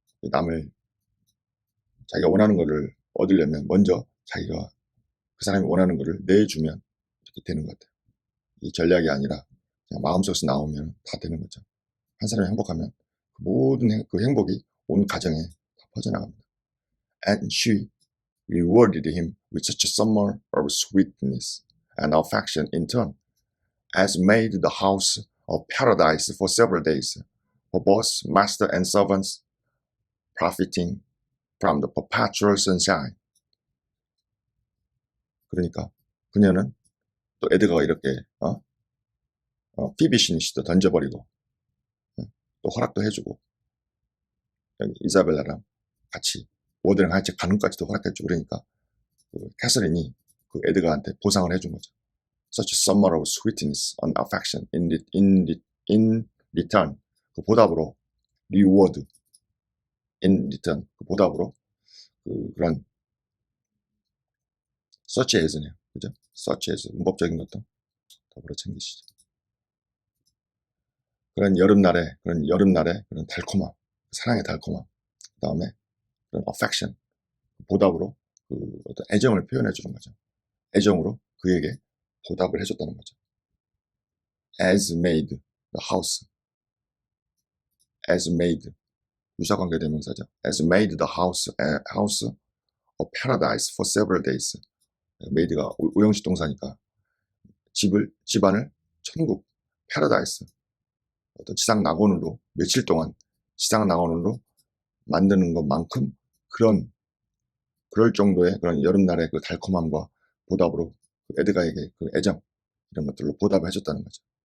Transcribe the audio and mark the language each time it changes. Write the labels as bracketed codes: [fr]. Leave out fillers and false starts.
[ko] 남을 자기가 원하는 거를 얻으려면 먼저 자기가 그 사람이 원하는 거를 내주면 이렇게 되는 것 같아요. 이 전략이 아니라 그냥 마음속에서 나오면 다 되는 거죠. 한 사람이 행복하면 그 모든 그 행복이 온 가정에 다 퍼져나갑니다. [en] And she rewarded him with such a summer of sweetness and affection in turn, as made the house a paradise for several days, for both master and servants, profiting from the perpetual sunshine. [ko] 그러니까 그녀는 또 에드가가 이렇게 피비시니시도 던져버리고 또 허락도 해주고 여기 이사벨라랑 같이 워드링 하이츠 가는 것까지도 허락해주고 그러니까 그 캐서린이 그 에드가한테 보상을 해준 거죠. [en] Such a summer of sweetness and affection in return. [ko] 그 보답으로 [en] reward in return. [ko] 그 보답으로 그런 such as네요. 그죠? such as 문법적인 것도 더불어 챙기시죠. 그런 여름날의 그런 달콤함, 사랑의 달콤함, 그 다음에 그런 affection, 보답으로 그 어떤 애정을 표현해 주는 거죠. 애정으로 그에게 보답을 해줬다는 거죠. [en] As made the house, as made [ko] 유사관계 대명사죠. [en] As made the house a paradise for several days. [ko] made가 오형식 동사니까 집안을 천국, paradise, 어떤 지상 낙원으로 며칠 동안 지상 낙원으로 만드는 것만큼 그럴 정도의 그런 여름날의 그 달콤함과 보답으로 그 에드가에게 그 애정 이런 것들로 보답을 해줬다는 거죠.